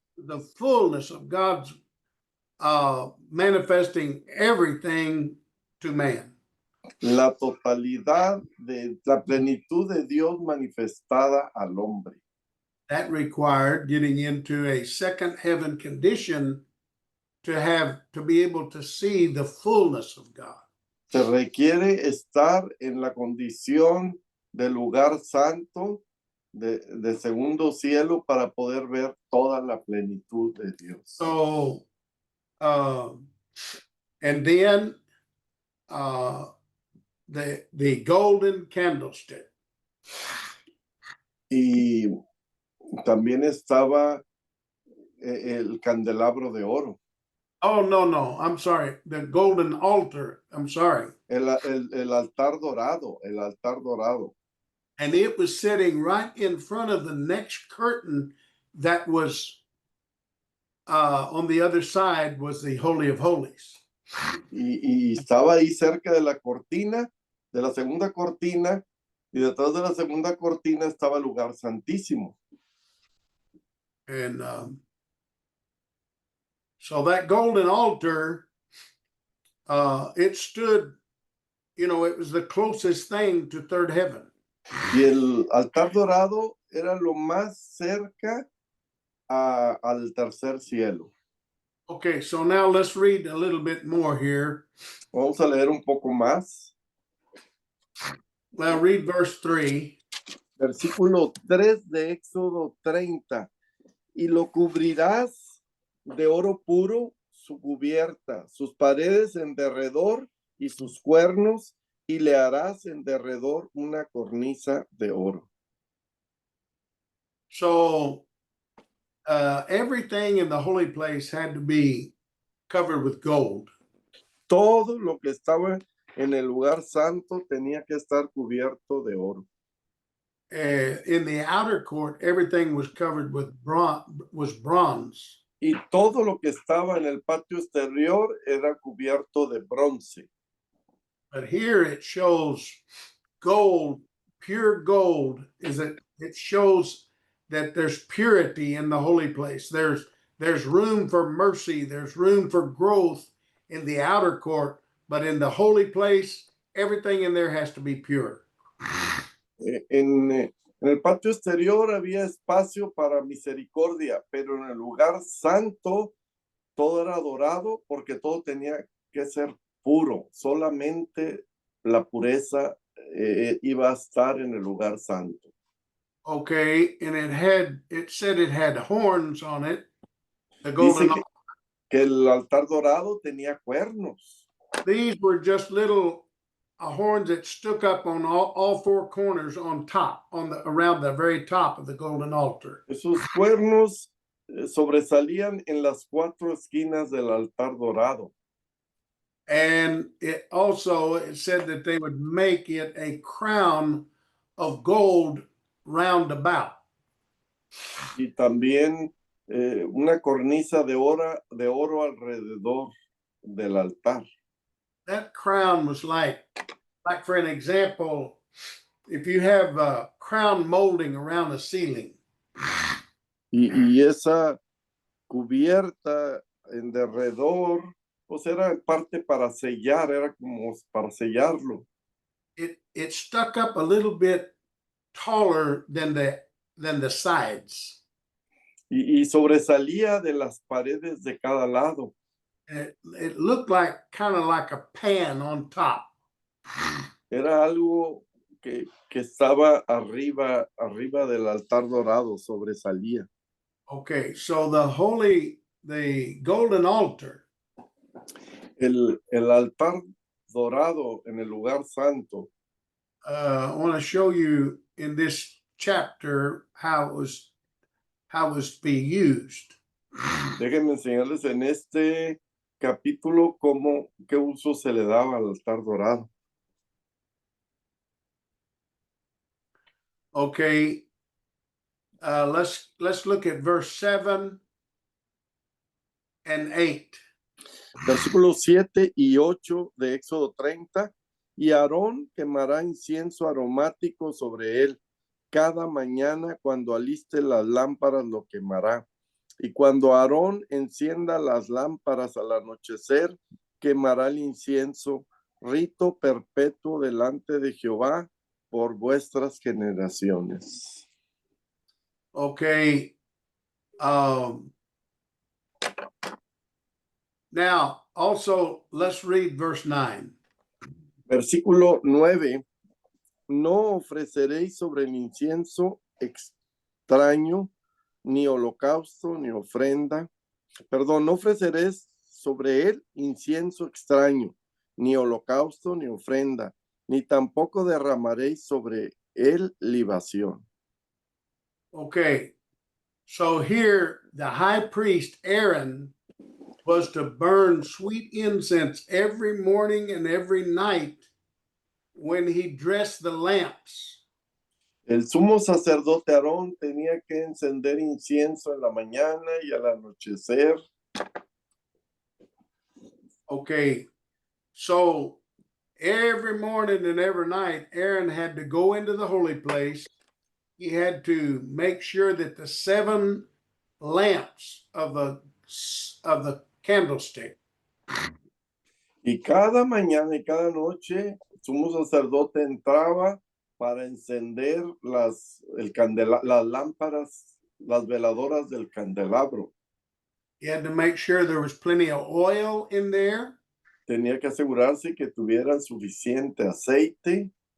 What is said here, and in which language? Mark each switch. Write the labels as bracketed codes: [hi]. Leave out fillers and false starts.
[en] The fullness of God's manifesting everything to man. [es] La totalidad de la plenitud de Dios manifestada al hombre. [en] That required getting into a second heaven condition to be able to see the fullness of God. [es] Se requiere estar en la condición del lugar santo de segundo cielo para poder ver toda la plenitud de Dios. [en] So, and then the golden candlestick. [es] Y también estaba el candelabro de oro. [en] Oh, no, I'm sorry. The golden altar. I'm sorry. [es] El altar dorado, el altar dorado. [en] And it was sitting right in front of the next curtain that was on the other side was the Holy of Holies. [es] Y estaba ahí cerca de la cortina, de la segunda cortina, y detrás de la segunda cortina estaba el lugar santísimo. [en] And so that golden altar, it stood, it was the closest thing to third heaven. [es] Y el altar dorado era lo más cerca al tercer cielo. [en] Okay, so now let's read a little bit more here. [es] Vamos a leer un poco más. [en] Well, read verse 3. [es] Versículo 3 de Éxodo 30. Y lo cubrirás de oro puro su cubierta, sus paredes en derredor y sus cuernos, y le harás en derredor una cornisa de oro. [en] So everything in the holy place had to be covered with gold. [es] Todo lo que estaba en el lugar santo tenía que estar cubierto de oro. [en] In the outer court, everything was covered with bronze. [es] Y todo lo que estaba en el patio exterior era cubierto de bronce. [en] But here it shows gold, pure gold. It shows that there's purity in the holy place. There's room for mercy. There's room for growth in the outer court, but in the holy place, everything in there has to be pure. [es] En el patio exterior había espacio para misericordia, pero en el lugar santo todo era dorado porque todo tenía que ser puro. Solamente la pureza iba a estar en el lugar santo. [en] Okay, and it said it had horns on it, the [es] Dice [en] golden. [es] que el altar dorado tenía cuernos. [en] These were just little horns that stuck up on all four corners on top, around the very top of the golden altar. [es] Esos cuernos sobresalían en las cuatro esquinas del altar dorado. [en] And it said that they would make it a crown of gold round about. [es] Y también una cornisa de oro alrededor del altar. [en] That crown was like for an example, if you have a crown molding around the ceiling. [es] Y esa cubierta en derredor, pues era parte para sellar, era como para sellarlo. [en] It stuck up a little bit taller than the sides. [es] Y sobresalía de las paredes de cada lado. [en] It looked like kind of like a pan on top. [es] Era algo que estaba arriba del altar dorado, sobresalía. [en] Okay, so the golden altar. [es] El altar dorado en el lugar santo. [en] I want to show you in this chapter how it was to be used. [es] Déjenme enseñarles en este capítulo qué uso se le daba al altar dorado. [en] Okay, let's look at verse 7 and 8. [es] Versículos 7 y 8 de Éxodo 30. Y Aarón quemará incienso aromático sobre él. Cada mañana cuando aliste las lámparas lo quemará. Y cuando Aarón encienda las lámparas al anochecer, quemará el incienso, rito perpetuo delante de Jehová por vuestras generaciones. [en] Okay. Now, also, let's read verse 9. [es] Versículo 9. No ofreceréis sobre el incienso extraño, ni holocausto, ni ofrenda. Perdón, no ofreceréis sobre él incienso extraño, ni holocausto, ni ofrenda, ni tampoco derramaréis sobre él libación. [en] Okay, so here the high priest Aaron was to burn sweet incense every morning and every night when he dressed the lamps. [es] El sumo sacerdote Aarón tenía que encender incienso en la mañana y al anochecer. [en] Okay, so every morning and every night, Aaron had to go into the holy place. He had to make sure that the 7 lamps of the candlestick. [es] Y cada mañana y cada noche, el sumo sacerdote entraba para encender las lámparas, las veladoras del candelabro. [en] He had to make sure there was plenty of oil in there. [es] Tenía que asegurarse que tuvieran suficiente aceite.